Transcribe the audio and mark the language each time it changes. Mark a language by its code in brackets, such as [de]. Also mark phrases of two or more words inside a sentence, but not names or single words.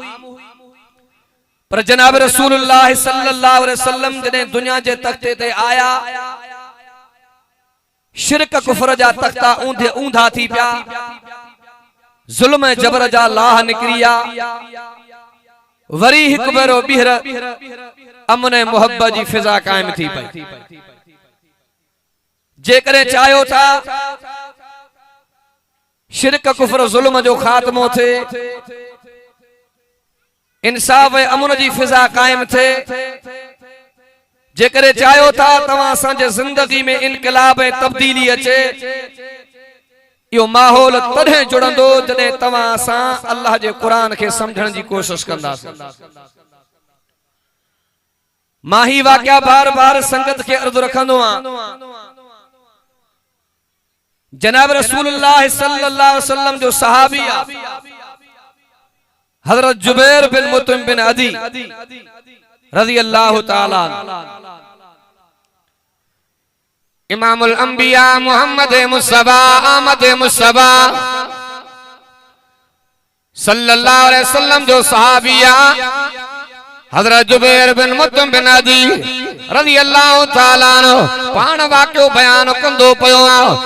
[sd] पर जनाब रसूलुल्लाह [ar] صلى الله عليه وسلم [sd] जने दुनिया जे तख्ते ते आया, शिरक कुफ्र जा तख्ता ऊंधा थी पिया, जुल्म जबर जा लाह निकरिया। वरी हिक भेरो ॿीहर अमन मोहब्बत जी फिजा कायम थी पई। जेकरे चाहियो था शिरक कुफ्र जुल्म जो खात्मो थे, इंसाफ ऐं अमन जी फिजा कायम थे, जेकरे चाहियो था तव्हां असांजे जिंदगी में इनकलाब ऐं तब्दीली अचे, यो माहौल तॾहिं जुड़ंदो जॾहिं तव्हां असां अल्लाह जे क़ुरान खे समझण जी कोशिश कंदासीं। मां ही वाक़िया बार बार संगत के अर्ज़ रखंदो आहियां। जनाब रसूलुल्लाह [ar] صلى الله عليه وسلم [sd] जो सहाबी हजरत जुबैर बिन मुतइम बिन अदी [ar] رضي الله تعالى [sd] इमामुल अंबिया मोहम्मद मुस्तफा आमद मुस्तफा [ar] صلى الله عليه وسلم [sd] जो सहाबिया हजरत जुबैर बिन मुतइम बिन अदी [ar] رضي الله تعالى عنه [sd] पाण वाक़ियो बयान कंदो पियो आ।